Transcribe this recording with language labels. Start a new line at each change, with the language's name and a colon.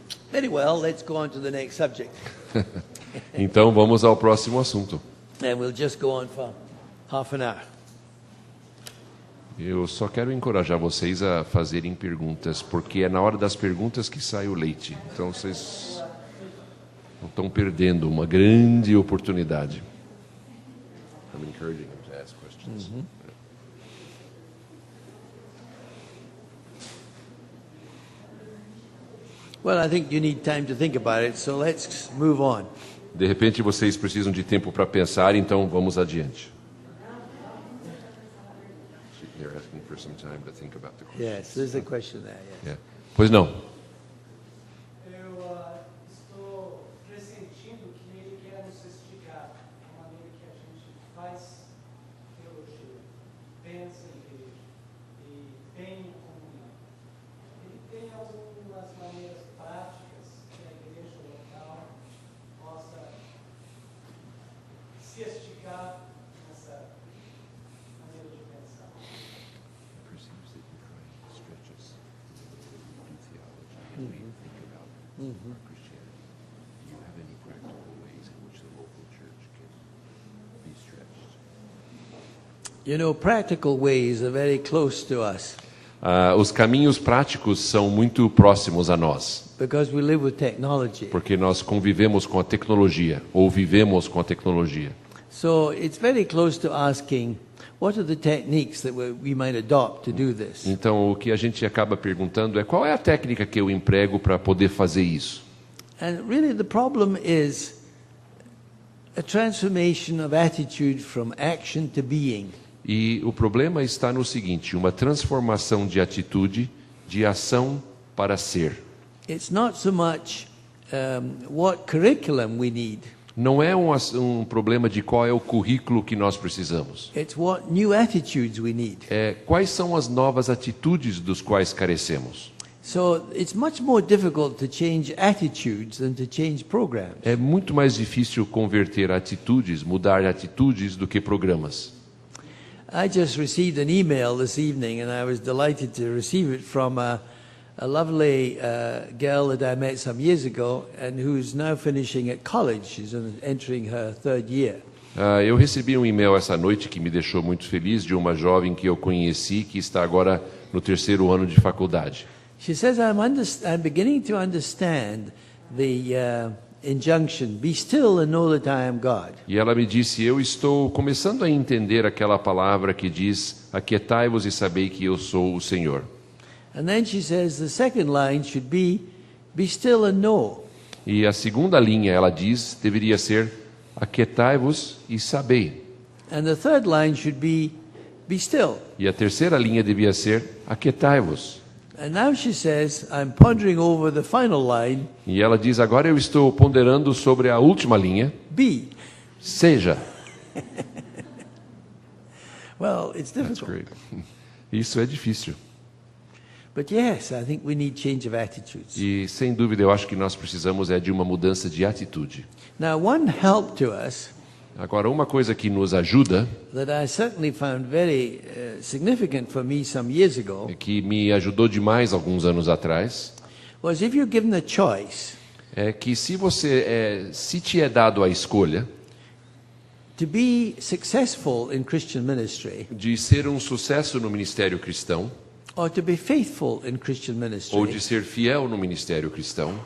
English: Very well, let's go on to the next subject.
Portuguese: Então vamos ao próximo assunto.
English: And we'll just go on for half an hour.
Portuguese: Eu só quero encorajar vocês a fazerem perguntas, porque é na hora das perguntas que sai o leite. Então vocês não estão perdendo uma grande oportunidade.
English: I'm encouraging them to ask questions. Well, I think you need time to think about it, so let's move on.
Portuguese: De repente vocês precisam de tempo para pensar, então vamos adiante.
English: They're asking for some time to think about the question. Yes, there's a question there. Yes.
Portuguese: Yeah. Pois não. Eu estou pressentindo que ele quer nos explicar a maneira que a gente faz teologia, pensa igreja e tem comunhão. Ele tem algumas maneiras práticas que a igreja local possa se esticar nessa maneira de pensar.
English: Perceives that you're trying to stretch us in theology and we think about our Christianity. Do you have any practical ways in which the local church can be stretched? You know, practical ways are very close to us
Portuguese: Os caminhos práticos são muito próximos a nós,
English: because we live with technology.
Portuguese: porque nós convivemos com a tecnologia, ou vivemos com a tecnologia.
English: So it's very close to asking, what are the techniques that we might adopt to do this?
Portuguese: Então, o que a gente acaba perguntando é qual é a técnica que eu emprego para poder fazer isso?
English: And really the problem is a transformation of attitude from action to being.
Portuguese: E o problema está no seguinte, uma transformação de atitude, de ação para ser.
English: It's not so much what curriculum we need.
Portuguese: Não é um problema de qual é o currículo que nós precisamos.
English: It's what new attitudes we need.
Portuguese: É quais são as novas atitudes dos quais carecemos.
English: So it's much more difficult to change attitudes than to change programs.
Portuguese: É muito mais difícil converter atitudes, mudar atitudes do que programas.
English: I just received an email this evening, and I was delighted to receive it from a lovely girl that I met some years ago, and who's now finishing at college. She's entering her third year.
Portuguese: Eu recebi um e-mail essa noite que me deixou muito feliz de uma jovem que eu conheci que está agora no terceiro ano de faculdade.
English: She says, I'm beginning to understand the injunction, be still and know that I am God.
Portuguese: E ela me disse, eu estou começando a entender aquela palavra que diz, aquietai-vos e sabei que eu sou o Senhor.
English: And then she says the second line should be still and know.
Portuguese: E a segunda linha, ela diz, deveria ser, aquietai-vos e sabei.
English: And the third line should be still.
Portuguese: E a terceira linha devia ser, aquietai-vos.
English: And now she says, I'm pondering over the final line,
Portuguese: E ela diz, agora eu estou ponderando sobre a última linha,
English: be.
Portuguese: seja.
English: Well, it's That's difficult.
Portuguese: great. Isso é difícil.
English: But yes, I think we need change of attitudes.
Portuguese: E sem dúvida eu acho que nós precisamos de uma mudança de atitude.
English: Now, one help to us
Portuguese: Agora, uma coisa que nos ajuda,
English: that I certainly found very significant for me some years ago,
Portuguese: que me ajudou demais alguns anos atrás,
English: was if you're given a choice
Portuguese: é que se te é dado a escolha
English: to be successful in Christian ministry
Portuguese: de ser um sucesso no ministério cristão
English: or to be faithful in Christian
Portuguese: ou
English: ministry,
Portuguese: de ser fiel no ministério cristão,